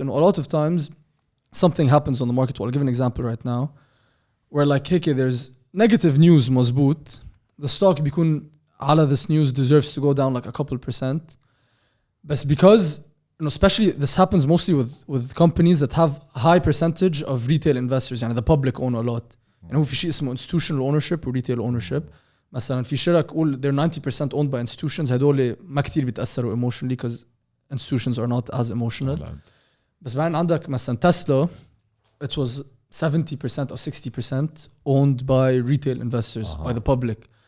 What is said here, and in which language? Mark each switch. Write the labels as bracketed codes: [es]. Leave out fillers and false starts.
[en] And a lot of times something happens on the market. Well, I'll give an example right now where like, hey, there's negative news مزبوط. The stock [ar] بيكون على [en] this news deserves to go down like a couple %. But because, especially this happens mostly with companies that have a high percentage of retail investors. The public own a lot. [ar] هو في شيء اسمه [en] institutional ownership [ar] و [en] retail ownership. [ar] مثلا في شركة قول [en] they're 90% owned by institutions [ar] هدول ما كتير بيتأثروا [en] emotionally because institutions are not as emotional. [ar] بس بعدين عندك مثلا [en] Tesla it was 70% or 60% owned by retail investors by the public.